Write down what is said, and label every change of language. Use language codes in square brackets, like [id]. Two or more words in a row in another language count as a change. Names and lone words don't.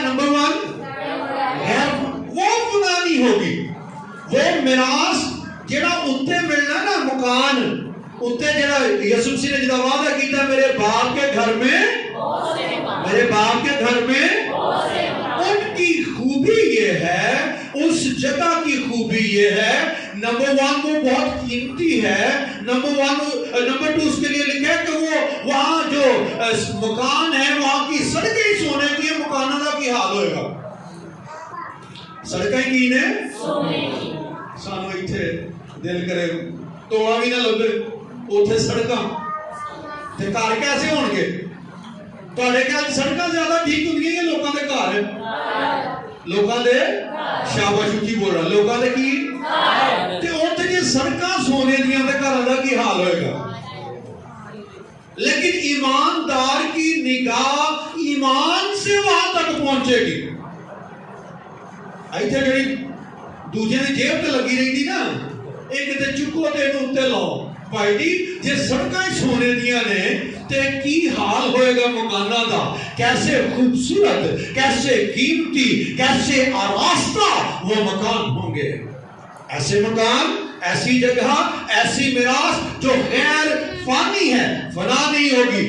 [ur] نمبر 1 وہ فنا نہیں ہوگی، وہ میراث جڑا اتنے ملنا نا، [pa] مکان اتنے جڑا یسوع مسیح نے جڑا وعدہ کیتا [ur] میرے باپ کے گھر میں، ان کی خوبی یہ ہے، اس جگہ کی خوبی یہ ہے، نمبر 1 وہ بہت قیمتی ہے، نمبر 2 اس کے لیے لکھا ہے کہ وہ وہاں جو مکان ہے وہاں کی سڑکیں سونے کی ہیں۔ مکانوں کا کی حال ہوئے گا؟ سڑکیں کی نے سونے کی، [pa] سانو اتھے دل کرے توڑا بھی نہ لگے اتھے سڑکاں تے گھر کیسے ہون گے؟ تواڈے کیا سڑکاں زیادہ ٹھیک ہوندیاں یا لوکاں دے گھر؟ لوکاں دے، [ur] شاباش اچھی بول رہا، [pa] لوکاں دے کی تے اتھے جے سڑکاں سونے دیاں تے گھراں دا کی حال ہوئے گا؟ [ur] لیکن ایماندار کی نگاہ ایمان سے وہاں تک پہنچے گی۔ [pa] ایتھے جڑی دوجے دی جیب تے لگی رہی تھی نا، ایک تے چکو تے اینوں تے لاؤ، بھائی جی جے سڑکاں سونے دیاں نے تے کی حال ہوئے گا مکاناں دا؟ [ur] کیسے خوبصورت، کیسے قیمتی، کیسے آراستہ وہ مکان ہوں گے۔ ایسے مکان، ایسی جگہ، ایسی میراث جو غیر فانی ہے، فنا نہیں ہوگی۔